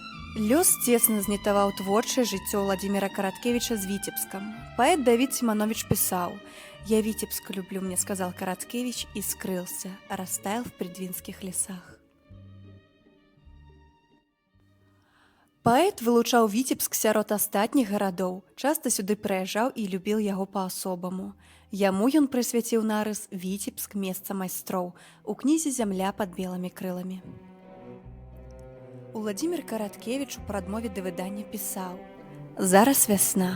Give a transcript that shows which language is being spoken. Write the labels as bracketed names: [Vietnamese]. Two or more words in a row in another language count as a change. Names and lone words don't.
[Belarusian] Лёс цесна знітаваў творчае жыццё Владзіміра Караткевіча з Віцебскам. Паэт Давід Сіманович пісаў: [Russian] «Я Витебск люблю, мне сказал Караткевич и скрылся, растаял в предвинских лесах». [Belarusian] Паэт вылучаў Віцебск сярод астатніх гарадоў, часта сюды прыязджаў і любіў яго па-асобаму. Яму ён прысвяціў нарыс «Віцебск, месца майстроў» у кнізе «Зямля пад белымі крыламі». Уладзімір Караткевіч у прадмове да выдання пісаў: «Зараз вясна.